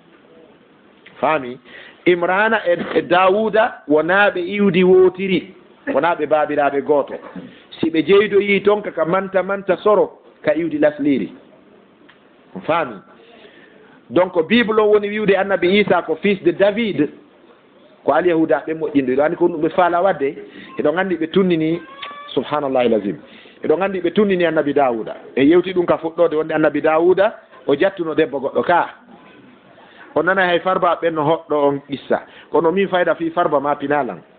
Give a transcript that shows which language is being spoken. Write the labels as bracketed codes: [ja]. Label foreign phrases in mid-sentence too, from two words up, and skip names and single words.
[ff] faami Imrana e Dawuda wona ɓe iwdi wotiri wona ɓe babiraɓe goto si ɓe jeydoyi toon kaka manta soro ka iwdi lasliri faami donc bible o woni wiwde annabi Isa ko [fr] fils de David [ff] ko alyahuda ɓe moƴƴinɗo ɗo andi ko ɗum ɓe faala wadde eɗo gandi ɓe tunnini subhanallahi lazim eɗo gandi ɓe tunnini annabi Dawuda e yewti ɗum ka fuɗɗode wonde annabi Dawuda o jattuno debbo goɗɗo ka o nana hay farba ɓen no hoɗɗo on issa kono min fayda fi farba ma pinalan